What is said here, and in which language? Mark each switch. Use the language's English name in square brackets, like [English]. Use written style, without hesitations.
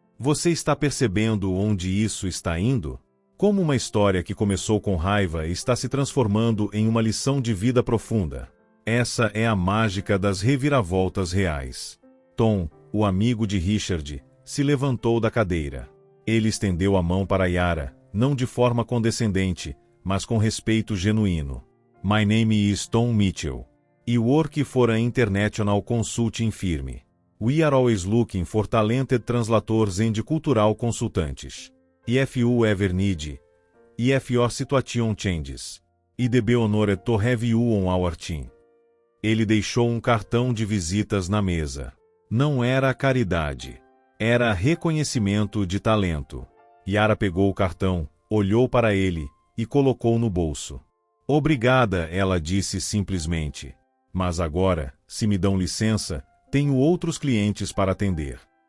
[Portuguese] Você está percebendo onde isso está indo? Como uma história que começou com raiva está se transformando em uma lição de vida profunda. Essa é a mágica das reviravoltas reais. Tom, o amigo de Richard, se levantou da cadeira. Ele estendeu a mão para Yara, não de forma condescendente, mas com respeito genuíno. [English] My name is Tom Mitchell. I work for an international consulting firm. We are always looking for talented translators and cultural consultantes. If you ever need, if your situation changes, I'd be honored to have you on our team. [Portuguese] Ele deixou um cartão de visitas na mesa. Não era caridade. Era reconhecimento de talento. Yara pegou o cartão, olhou para ele e colocou no bolso. Obrigada, ela disse simplesmente. Mas agora, se me dão licença, tenho outros clientes para atender.